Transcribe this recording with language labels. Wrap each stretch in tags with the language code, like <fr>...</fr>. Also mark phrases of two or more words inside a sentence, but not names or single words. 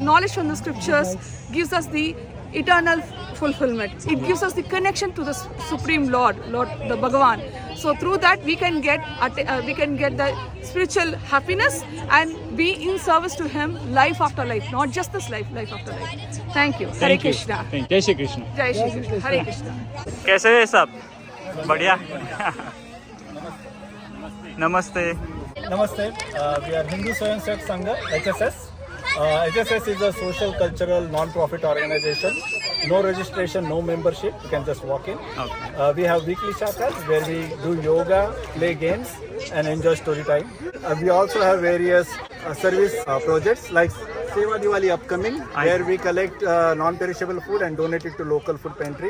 <en>Knowledge from the scriptures gives us the eternal fulfillment. It gives us the connection to the Supreme Lord the Bhagavan. So through that we can get the spiritual happiness and be in service to Him life after life, not just this life after life. Thank you. Hare Krishna.</en> <gu>જય શ્રી કૃષ્ણ.</gu> <hi>जय श्री कृष्ण. हरे कृष्ण. कैसे है सब? बढ़िया. नमस्ते.</hi> <en>Namaste. We are Hindu Swayam Sevak Sangha, HSS. HSS is a social, cultural, non-profit organization. No registration, no membership. You can just walk in. Okay. We have weekly chakras where we do yoga, play games, and enjoy story time. We also have various service projects like Seva Diwali upcoming, where we collect non-perishable food and donate it to local food pantry.</en>